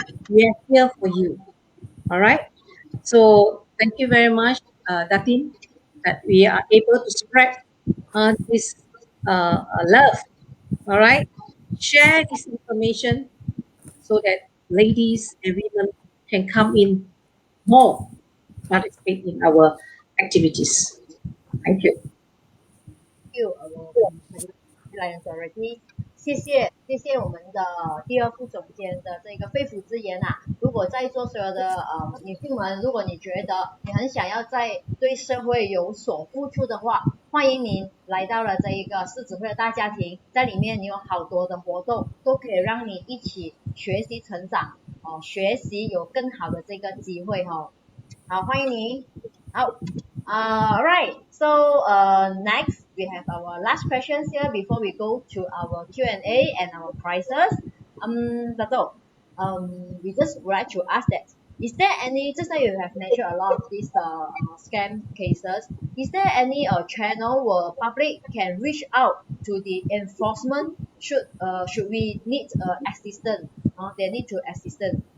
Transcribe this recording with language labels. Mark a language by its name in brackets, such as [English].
[English] We are here for you. All right. So thank you very much, Datin, that we are able to spread this love. All right. Share this information so that ladies and women can come in more, participate in our activities. Thank you. Thank you, Lion Dorothy。 [Chinese] 谢谢我们的第二副总监的这个肺腑之言啊！如果在座所有的女性们，如果你觉得你很想要在对社会有所付出的话，欢迎您来到了这一个狮子会的大家庭，在里面你有好多的活动，都可以让你一起学习成长学习有更好的这个机会好，欢迎您。好，alright. [English] So next we have our last questions here before we go to our Q&A and our prizes. Dato, we just would like to ask that, is there any, just now you have mentioned a lot of these scam cases, is there any channel where public can reach out to the enforcement should we need assistance, they need to assistance?